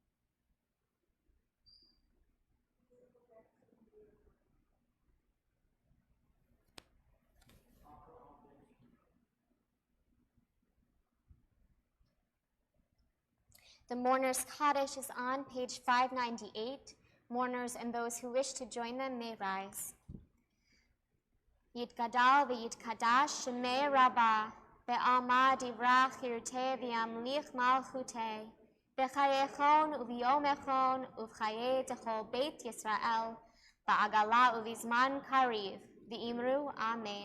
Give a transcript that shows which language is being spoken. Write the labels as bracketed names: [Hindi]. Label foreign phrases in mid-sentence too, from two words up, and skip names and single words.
[English] The Mourner's Kaddish is on page 598. Mourners and those who wish to join them may rise. [Aramaic] Yitgadal v'yitkadash shemei rabbah, be'alma divrach yirteh v'yamlich malchuteh, b'chayechon u'v'yomechon u'v'chayeh techol beit Yisrael, ba'agala u'v'zman kariv, v'imru amen.